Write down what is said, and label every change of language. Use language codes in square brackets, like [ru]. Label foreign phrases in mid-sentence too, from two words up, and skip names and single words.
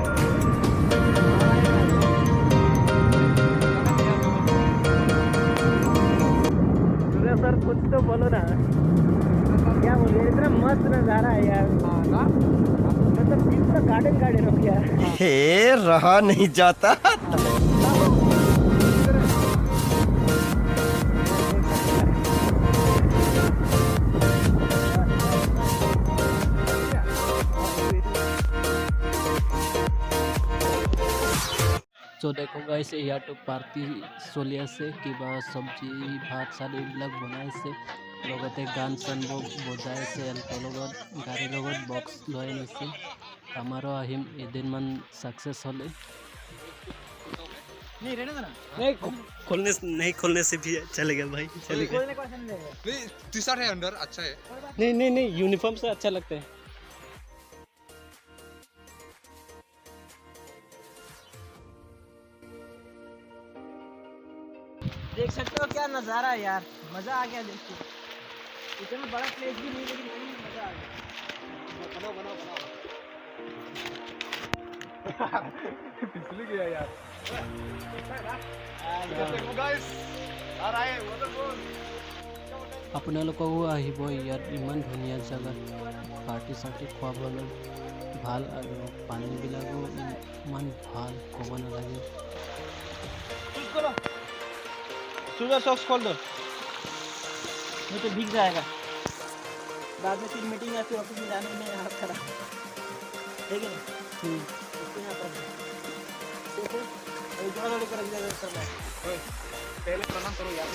[hi] सूर्य सर कुछ तो बोलो ना, क्या बोलिए? इतना मस्त नज़ारा है यार। मतलब पूरा गार्डन हो गया। हे रहा नहीं जाता। [as] তো দেখো গাইছ, ইয়াতো পাৰ্টি চলি আছে, কিবা চব্জি ভাত চাত এইবিলাক বনাইছে, লগতে গান চানবোৰ বজাই আছে। এলকৰ লগত গাড়ীৰ লগত বক্স লৈ আনিছে। আমাৰো আহিম এদিনমান ছাকচেছ হ'লে। [hi] नहीं खोलने से भी चलेगा भाई, चलेगा। नहीं, टी-शर्ट है अंदर, अच्छा है। नहीं यूनिफॉर्म से अच्छा लगता है। देख सकते हो क्या नज़ारा है यार, मज़ा आ गया। देखिए इतना बड़ा प्लेस भी नहीं, लेकिन मज़ा आ गया। बनाओ पिछले गया यार। गाइस आ रहा है वाटरफॉल। [as] আপোনালোকও আহিব, ইয়াত ইমান ধুনীয়া জেগা, পাৰ্টি চাৰ্টি খুৱাবলৈ ভাল আৰু পানীবিলাকো ইমান ভাল, ক'ব নালাগে। [hi] सुबह सॉक्स खोल दो, नहीं तो भीग जाएगा। बाद में फिर मीटिंग या फिर ऑफिस में जाने में हाथ खराब, ठीक है ना? पहले प्रणाम करो यार।